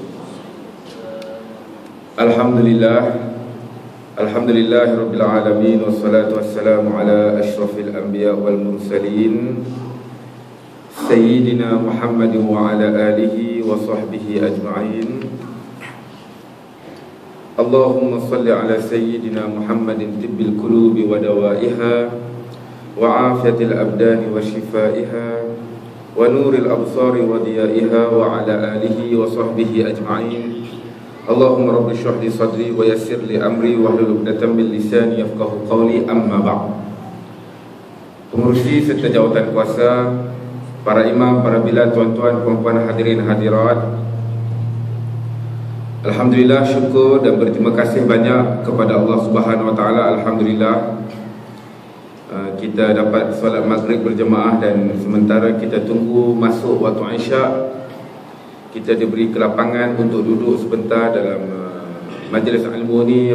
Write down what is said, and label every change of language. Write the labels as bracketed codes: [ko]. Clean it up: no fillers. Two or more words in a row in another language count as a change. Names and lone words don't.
[ar] الحمد لله رب العالمين، والصلاة والسلام على أشرف الأنبياء والمرسلين سيدنا محمد وعلى آله وصحبه أجمعين. اللهم صل على سيدنا محمد طب القلوب ودوائها وعافية الأبدان وشفائها ونور الأبصار وضيائها وعلى آله وصحبه أجمعين. اللهم رب اشرح لي صدري ويسر لي أمري واحلل عقدة من لساني يفقهوا قولي، أما بعد. [ms] Pengurusi serta jawatan kuasa, para imam, para bilal, tuan-tuan, puan-puan, hadirin hadirat, alhamdulillah, syukur dan berterima kasih banyak kepada Allah [ar] سبحانه وتعالى. [ms] Alhamdulillah, kita dapat solat maghrib berjemaah, dan sementara kita tunggu masuk waktu Isyak, kita diberi kelapangan untuk duduk sebentar dalam majlis ilmu ni.